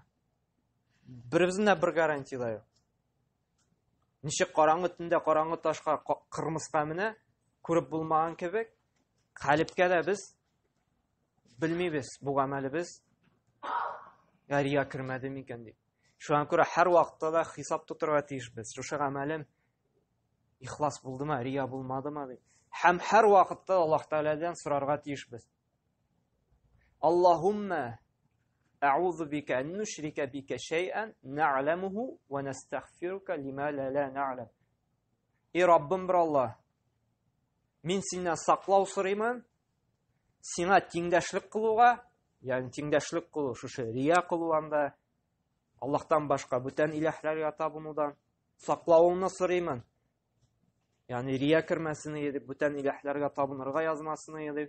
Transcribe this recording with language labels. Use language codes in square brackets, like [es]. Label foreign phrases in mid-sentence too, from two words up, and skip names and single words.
[tt] Беребездә бер гарантия да юк. Ничек караңгы төндә караңгы ташка кырмыска менә күреп булмаган кебек, калбкә дә без белмибез, бу гамәлебез рия кермәде микән дип. Шуңа күрә һәр вакытта да хисап тутырга тиешбез. Шушы гамәлем ихлас булдымы, рия булмадымы дип. Һәм һәр вакытта Аллаһ Тәгаләдән сорарга тиешбез. [ar] اللهم أعوذ بك أن نشرك بك شيئا نعلمه ونستغفرك لما لا نعلم. [tt] Ey Rabbim bir Аллаһ, мин синнән саклау сорыймын. Сиңа тиңдәшлек кылуга, ягъни тиңдәшлек кылу, шушы рия кылуанда Аллаһтан башка бүтән иләһләргә табынудан саклауыңны сорыймын. Ягъни рия кермәсен дип, бүтән иләһләргә табынырга язмасын дип.